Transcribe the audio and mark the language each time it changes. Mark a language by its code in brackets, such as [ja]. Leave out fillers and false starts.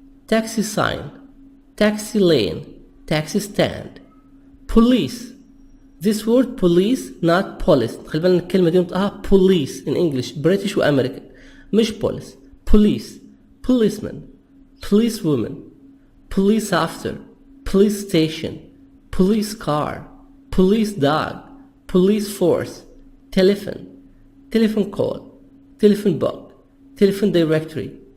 [en] Taxi sign, taxi lane, taxi stand. Police. This word police not police. [ar] خلي بالنا الكلمة دي نطقها police [en] in English British [ar] و American مش police. [en] Policeman, policewoman, police officer, police station, police car, police dog, police force, telephone call, telephone book, telephone directory.